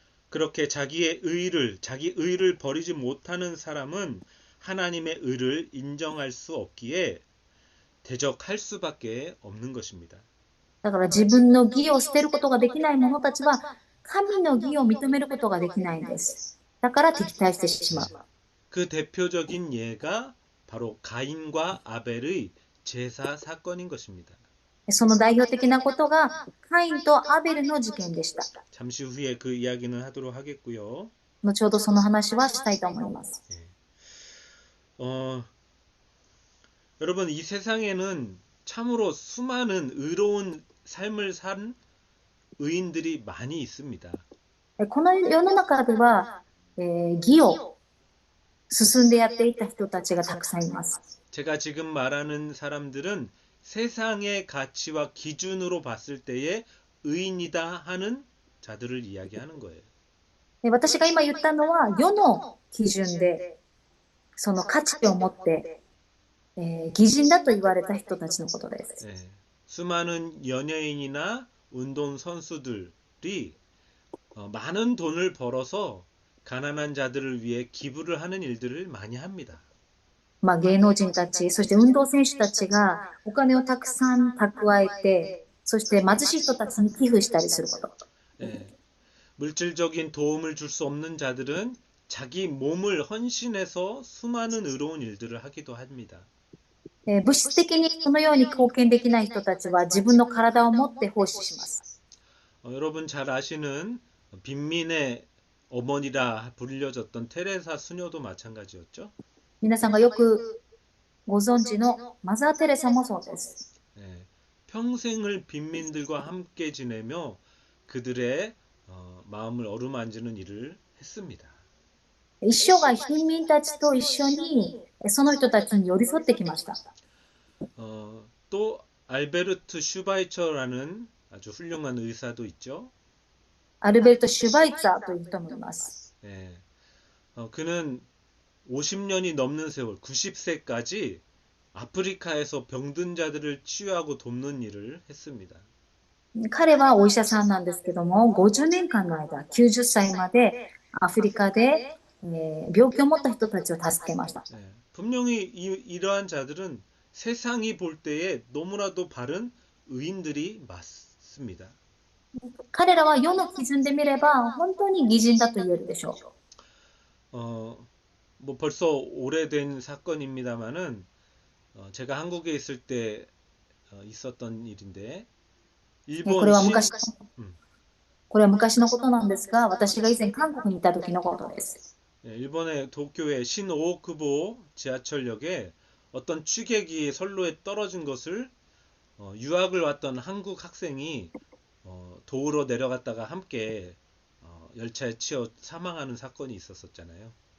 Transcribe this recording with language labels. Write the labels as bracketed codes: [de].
[ko] 그렇게 자기 의를 버리지 못하는 사람은 하나님의 의를 인정할 수 없기에 대적할 수밖에 없는 것입니다. [ja] だから自分の義を捨てることができない者たちは神の義を認めることができないんです。だから敵対してしまう。 [ko] 그 대표적인 예가 바로 가인과 아벨의 제사 사건인 것입니다. [ja] その代表的なことがカインとアベルの事件でした。 [ko] 잠시 후에 그 이야기는 하도록 하겠고요. [ja] 後ほどその話はしたいと思います。 [ko] 여러분 이 세상에는 참으로 수많은 의로운 삶을 산 의인들이 많이 있습니다. [ja] この世の中では、義を進んでやっていた人たちがたくさんいます。 [ko] 제가 지금 말하는 사람들은 세상의 가치와 기준으로 봤을 때에 의인이다 하는 자들을 이야기하는 거예요. [ja] 私が今言ったのは世の基準でその価値を持って、義人だと言われた人たちのことです。 [ko] 수많은 연예인이나 운동 선수들이 많은 돈을 벌어서 가난한 자들을 위해 기부를 하는 일들을 많이 합니다. [ja] 芸能人たち、そして運動選手たちがお金をたくさん蓄えて、そして貧しい人たちに寄付したりすること。 [ko] 물질적인 도움을 줄 수 없는 자들은 자기 몸을 헌신해서 수많은 의로운 일들을 하기도 합니다. [ja] 物質的にそのように貢献できない人たちは自分の体を持って奉仕します。 [ko] 여러분 잘 아시는 빈민의 어머니라 불려졌던 테레사 수녀도 마찬가지였죠. [ja] 皆さんがよくご存知のマザー・テレサもそうです。 [ko] 평생을 빈민들과 함께 지내며 그들의 마음을 어루만지는 일을 했습니다. [ja] 一生涯貧民たちと一緒にその人たちに寄り添ってきました。 [ko] 또 알베르트 슈바이처라는 아주 훌륭한 의사도 있죠. [ja] アルベルト・シュバイツァーという人もいます。 [ko] 그는 50년이 넘는 세월, 90세까지 아프리카에서 병든 자들을 치유하고 돕는 일을 했습니다. [ja] 彼はお医者さんなんですけども、50年間の間、90歳までアフリカで、病気を持った人たちを助けました。 [ko] 분명히 이러한 자들은 세상이 볼 때에 너무나도 바른 의인들이 맞습니다. [ja] 彼らは世の基準で見れば本当に義人だと言えるでしょう。 [ko] 뭐 벌써 오래된 사건입니다만은 제가 한국에 있을 때 있었던 일인데 [ja] これは昔のことなんですが、私が以前韓国にいた時のことです。 [ko] 일본의 도쿄의 신오쿠보 지하철역에 어떤 취객이 선로에 떨어진 것을 유학을 왔던 한국 학생이 도우러 내려갔다가 함께 열차에 치여 사망하는 사건이 있었었잖아요.